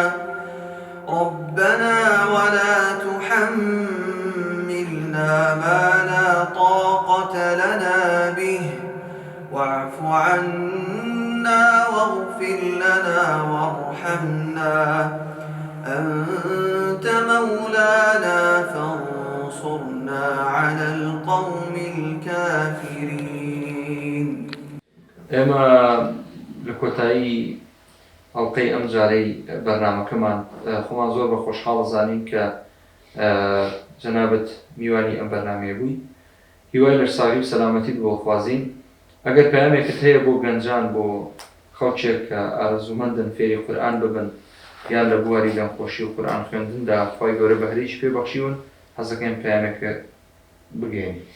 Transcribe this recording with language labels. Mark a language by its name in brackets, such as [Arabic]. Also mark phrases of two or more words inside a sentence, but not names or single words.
[Arabic] ربنا ولا تحملنا ما لا طاقة لنا به واعف عنا واغفر لنا وارحمنا أنت مولانا فانصرنا على القوم الكافرين. [Central Kurdish] ئێمە لە کۆتایی ئەڵقەی ئەم جارەی بەرنامەکەمان خۆمان زۆر بە خۆشحاڵ زانین کە جەنابەت میوانی ئەم بەرنامەیە بووی. هیوای لەرساوی و سەلامەتیت بۆ خوازین. ئەگەر پەیامێکت هەیە بۆ گەنجان بۆ خەڵکێک کە ئارەزوومەندن فێری قورئان ببن یان لە بواری دەمخۆشی و قورئان خوێندندا خوای گەورە بەهرەیەکی پێبەخشیون، حەزەکەین پەیامێکە بگەین.